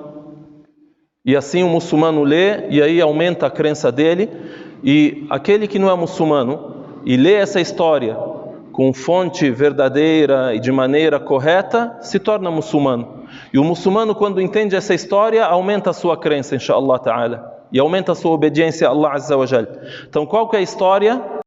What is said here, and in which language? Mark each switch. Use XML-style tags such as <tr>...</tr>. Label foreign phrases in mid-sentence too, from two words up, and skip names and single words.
<pt>E assim o muçulmano lê, e aí aumenta a crença dele. E aquele que não é muçulmano e lê essa história com fonte verdadeira e de maneira correta, se torna muçulmano. E o muçulmano, quando entende essa história, aumenta a sua crença,</pt> <ar>إن شاء الله تعالى,</ar> <pt>e aumenta a sua obediência a Allah</pt> <ar>عز وجل.</ar> <pt>Então qual que é a história?</pt>